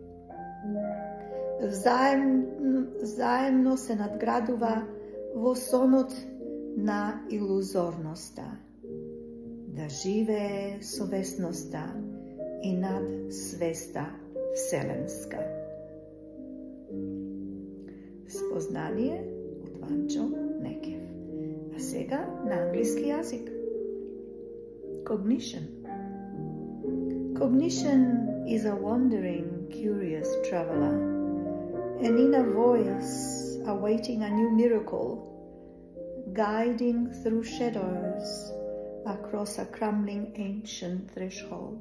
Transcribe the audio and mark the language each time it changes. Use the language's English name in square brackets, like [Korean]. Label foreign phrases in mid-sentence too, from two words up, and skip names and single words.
[Macedonian] Заемно се надградува во сонот на илузорноста, да живее совесноста и над свеста вселенска. Спознание од Ванчо Накев. А сега на англиски јазик. [English] Cognition. Cognition is a wandering, curious traveler, an inner voice awaiting a new miracle, guiding through shadows across a crumbling ancient threshold.